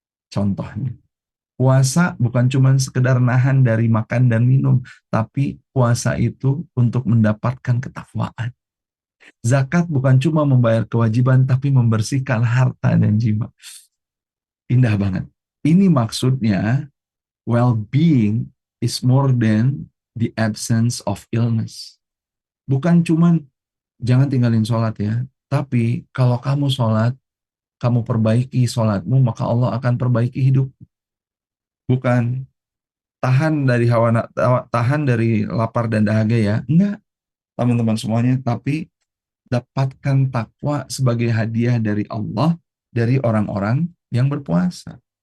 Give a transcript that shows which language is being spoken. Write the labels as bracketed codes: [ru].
[id] Contohnya. Puasa bukan cuma sekedar nahan dari makan dan minum, tapi puasa itu untuk mendapatkan ketakwaan. Zakat bukan cuma membayar kewajiban, tapi membersihkan harta dan jiwa. Indah banget. Ini maksudnya, [en] well-being is more than the absence of illness. [id] Bukan cuma jangan tinggalin sholat ya, tapi kalau kamu sholat, kamu perbaiki sholatmu, maka Allah akan perbaiki hidup. Bukan tahan dari tahan dari lapar dan dahaga ya. Enggak, teman-teman semuanya, tapi dapatkan takwa sebagai hadiah dari Allah dari orang-orang yang berpuasa.